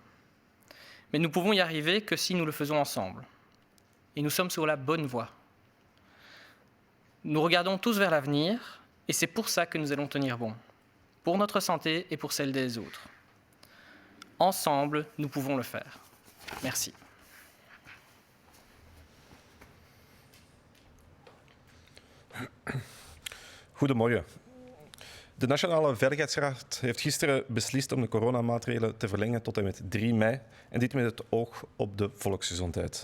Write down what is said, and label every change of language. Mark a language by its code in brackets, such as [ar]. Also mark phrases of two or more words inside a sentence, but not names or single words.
[fr] Mais nous pouvons y arriver que si nous le faisons ensemble. Et nous sommes sur la bonne voie. Nous regardons tous vers l'avenir et c'est pour ça que nous allons tenir bon. Pour notre santé et pour celle des autres. Ensemble, nous pouvons le faire. Merci. [nl] Goedemorgen. De Nationale Veiligheidsraad heeft gisteren beslist om de coronamaatregelen te verlengen tot en met 3 mei en dit met het oog op de volksgezondheid.